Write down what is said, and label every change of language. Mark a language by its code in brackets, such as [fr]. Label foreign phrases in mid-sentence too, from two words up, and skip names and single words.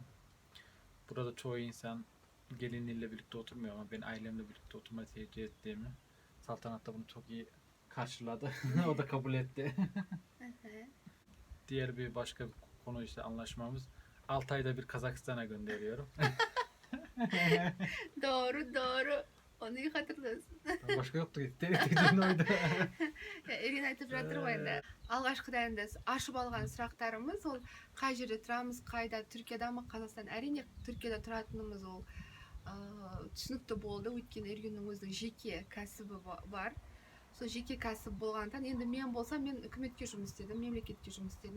[tr] Burada çoğu insan geliniyle birlikte oturmuyor ama ben ailemle birlikte oturmayı tercih ettiğimi, Saltanat da bunu çok iyi karşıladı. O da kabul etti. Diğer bir başka konu işte anlaşmamız. 6 ayda bir Kazakistan'a gönderiyorum. Doğru. Onu iyi hatırlıyorsun. Başka yoktu dediğin oydu. [kk] Ерген айтып жатыр ғой енді. Алғашқыда енді ашып алған сұрақтарымыз ол қай жерде тұрамыз, қайда, Түркияда ма, Қазақстан? Әрине Түркияда тұратынымыз ол түсінікті болды, өйткені Ергеннің өзінің жеке кәсібі бар. Сол жеке кәсіп болғандықтан, енді мен болсам, мен үкіметке жұмыс істедім, мемлекетке жұмыс істедім.